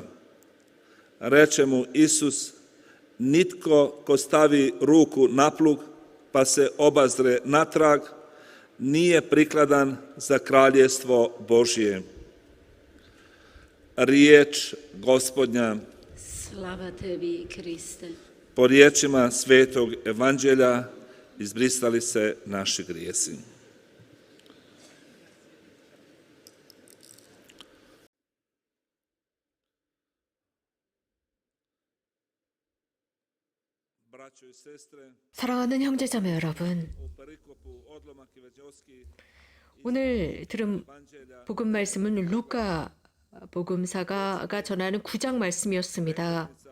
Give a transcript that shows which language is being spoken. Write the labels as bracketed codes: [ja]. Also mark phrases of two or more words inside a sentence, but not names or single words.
[hr] Reče mu Isus: nitko ko stavi ruku na plug pa se obazre natrag, nije prikladan za kraljestvo Božje. Riječ Gospodnja. Slava tebi, Kriste. Po riječima Svetog Evanđelja izbrisali se naši grijesi. [ko] 사랑하는 형제자매 여러분, 오늘 들은 복음 말씀은 루카 복음사가 전하는 9장 말씀이었습니다.